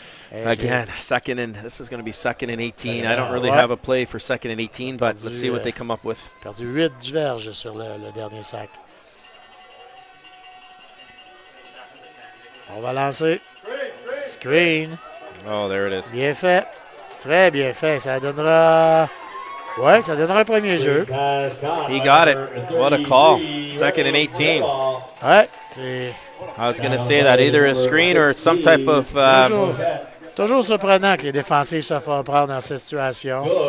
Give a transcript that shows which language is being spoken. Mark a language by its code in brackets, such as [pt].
[en] Again, this is going to be second and 18. I don't really have a play for second and 18, but let's see what they come up with. [fr] Perdu 8 verges sur le dernier sac. On va lancer. Screen. [en] Oh, there it is. [fr] Bien fait. Très bien fait. Ça donnera... Ouais, ça donnera un premier jeu. [en] He got it. What a call. Second and 18. [fr] Ouais, c'est... [en] I was going to say that either a screen or some type of... [fr] Toujours surprenant que les défensifs se font prendre dans cette situation.